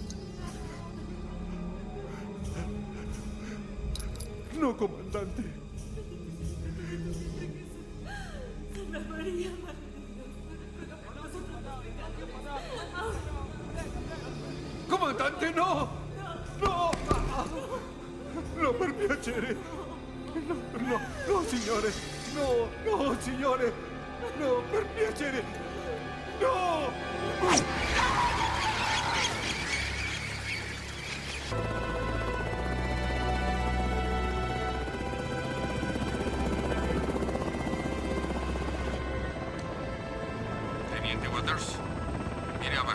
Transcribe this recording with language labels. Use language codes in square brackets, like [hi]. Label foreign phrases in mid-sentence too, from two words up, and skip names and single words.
[it] No, comandante. Comandante, no. No. No, per piacere. No, signore. No, signore. No, per piacere. No. [es] Teniente Waters, mire abajo.